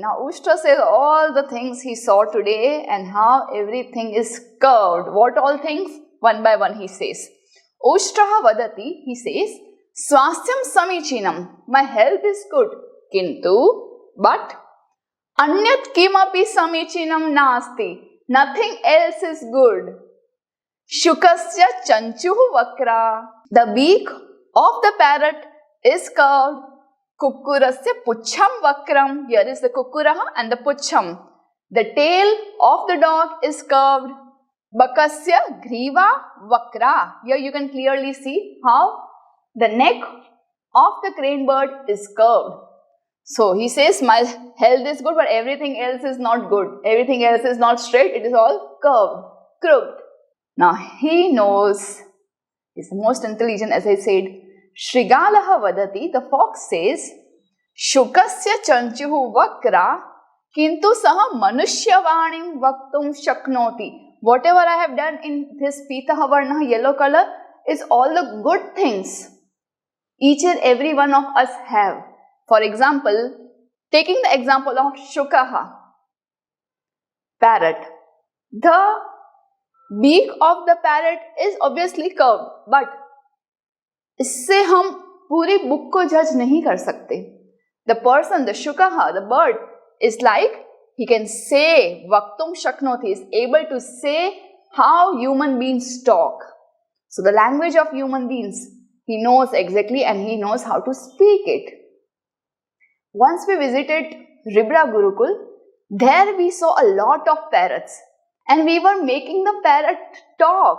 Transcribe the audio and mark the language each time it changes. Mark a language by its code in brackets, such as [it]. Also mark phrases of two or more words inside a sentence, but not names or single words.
[en] Now Ushtra says all the things he saw today and how everything is curved. What all things? One by one he says. [sa] उष्ट्रः वदति, [en] he says, [sa] स्वास्थ्यं समीचीनम्. [en] My health is good. Kintu, but [sa] अन्यत् किमपि समीचीनं नास्ति. [en] Nothing else is good. [sa] शुकस्य चञ्चुः वक्रा. [en] The beak of the parrot is curved. [sa] कुक्कुरस्य पुच्छं वक्रम्. [en] Here is the kukkuraha and the puchham. The tail of the dog is curved. [sa] बकस्य ग्रीवा वक्रा. [en] Here you can clearly see how the neck of the crane bird is curved. So he says my health is good but everything else is not good. Everything else is not straight. It is all curved, crooked. Now he knows, he's the most intelligent as I said. [sa] शृगालः वदति, [en] the fox says, [sa] शुकस्य चञ्चुः वक्रा, किन्तु सह मनुष्यवर्णिम् वक्तुं शक्नोति. [en] Whatever I have done in this [sa] पीतः वर्णः, [en] yellow color, is all the good things each and every one of us have. For example, taking the example of Shukaha, parrot. The beak of the parrot is obviously curved, but [hi] इससे हम पूरी बुक को जज नहीं कर सकते. [en] The person, the Shukaha, the bird, is like he can say [sa] वक्तुं शक्नोति, [en] is able to say how human beings talk. So the language of human beings, he knows exactly and he knows how to speak it. Once we visited Ribra Gurukul, there we saw a lot of parrots and we were making the parrot talk.